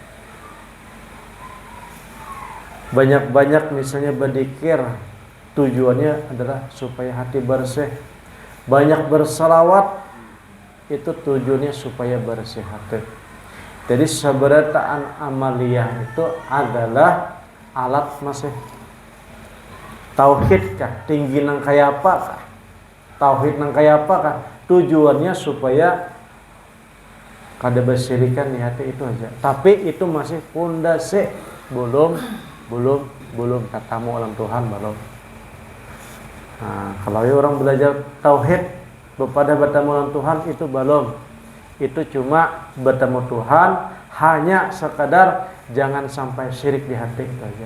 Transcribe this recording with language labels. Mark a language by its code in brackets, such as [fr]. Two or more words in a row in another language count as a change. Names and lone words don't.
[id] Banyak-banyak misalnya berzikir tujuannya adalah supaya hati bersih. Banyak bersalawat itu tujuannya supaya bersih hati. [bjn] Jadi seberataan amaliyah itu adalah alat masih tauhid kah? Tinggi nang kaya apa kah? Tauhid nang kaya apa kah? Tujuannya supaya kada bersirikan di hati itu aja. [id] Tapi itu masih pondasi, belum katamu alam Tuhan belum. Nah, kalau orang belajar tauhid kepada bertemu dengan Tuhan itu belum. Itu cuma bertemu Tuhan hanya sekadar jangan sampai syirik di hati itu aja.